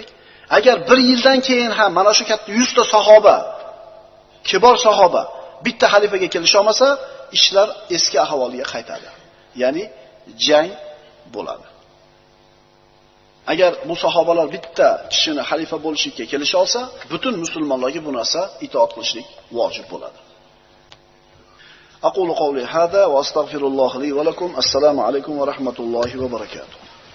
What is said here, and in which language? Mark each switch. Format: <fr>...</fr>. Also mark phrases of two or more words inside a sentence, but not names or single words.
<uz>Agar 1 yildan keyin ham mana shu katta 100 ta sahoba, kibor sahoba bitta xalifaga kelisha olmasa, ishlar eski ahvoliga qaytadi. Ya'ni jang bo'ladi. Agar bu sahobalar bitta kishini xalifa bo'lishga kelisha olsa, butun musulmonlarga bu narsa itoat qilishlik vojib bo'ladi.</uz> <ar>أقول قولي هذا وأستغفر الله لي ولكم. السلام عليكم ورحمة الله وبركاته.</ar>